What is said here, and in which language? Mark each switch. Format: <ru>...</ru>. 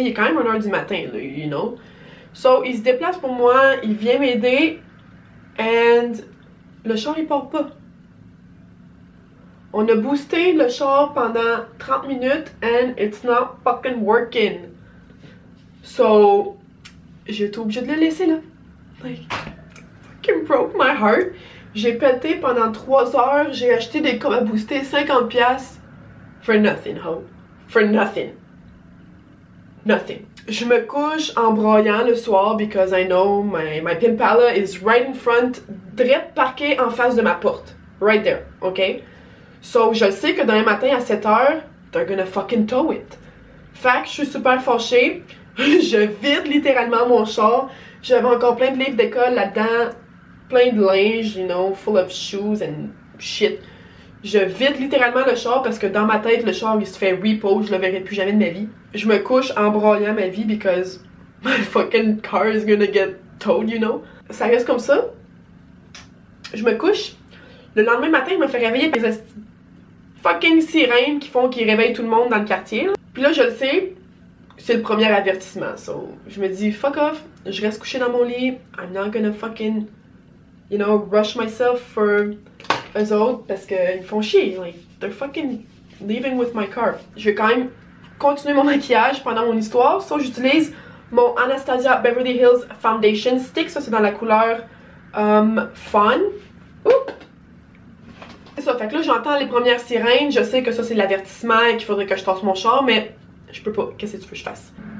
<fr>Il est quand même 1 h du matin, là,</fr> <en>you know.</en> <fr>So, il se déplace pour moi, il vient m'aider and le char il part pas. On a boosté le char pendant 30 minutes</fr> <en>and it's not fucking working.</en> <fr>So, j'étais obligée de le laisser là.</fr> <en>Like, fucking broke my heart.</en> <fr>J'ai pété pendant 3 heures, j'ai acheté des câbles à booster 50$</fr> <en>for nothing,</en> <fr>ho.</fr> <en>For nothing. Nothing.</en> <fr>Je me couche en broyant le soir</fr> <en>because I know my Pimpala is right in front,</en> <fr>direct parqué en face de ma porte.</fr> <en>Right there, ok? So,</en> <fr>je sais que demain matin à 7 h,</fr> <en>they're gonna fucking tow it.</en> <fr>Fait que je suis super fâchée. Je vide littéralement mon char. J'avais encore plein de livres d'école là-dedans. Plein de linge, you know,</fr> <en>full of shoes and shit.</en> <fr>Je vide littéralement le char parce que dans ma tête, le char il se fait repo. Je le verrai plus jamais de ma vie. Je me couche en broyant ma vie</fr> <en>because my fucking car is gonna get towed, you know.</en> <fr>Ça reste comme ça. Je me couche. Le lendemain matin, je me fais réveiller par les fucking sirènes qui réveillent tout le monde dans le quartier. Là. Puis là, je le sais, c'est le premier avertissement. So, je me dis, fuck off, je reste couchée dans mon lit.</fr> <en>I'm not gonna fucking, you know, rush myself for</en> <fr>eux autres parce qu'ils me font chier.</fr> <en>Like, they're fucking leaving with my car.</en> <fr>Je vais quand même continuer mon maquillage pendant mon histoire. So, j'utilise mon Anastasia Beverly Hills Foundation Stick. Ça, c'est dans la couleur Fun. Oups! C'est ça, fait que là j'entends les premières sirènes, je sais que ça c'est l'avertissement et qu'il faudrait que je tasse mon char, mais je peux pas, qu'est-ce que tu veux que je fasse?</fr>